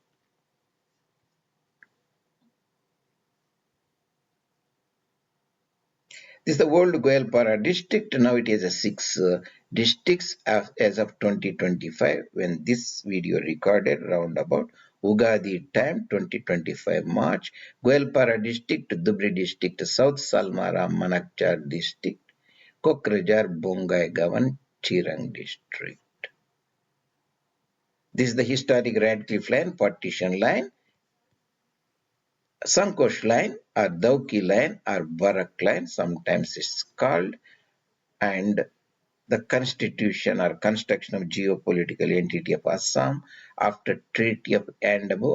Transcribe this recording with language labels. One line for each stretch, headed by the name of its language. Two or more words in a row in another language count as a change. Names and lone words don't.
English: This is the old GoalPara district. Now it has a 6 districts as of 2025 when this video recorded around about Ugadi time 2025 March. GoalPara district, Dhubri district, South Salmara, Mankachar district, Kokrajhar, Bongai Gavan, Chirang district. This is the historic Radcliffe Line, partition line. Sankosh line or Dauki line or Barak line, sometimes it's called, and the constitution or construction of geopolitical entity of Assam after Treaty of Yandabo.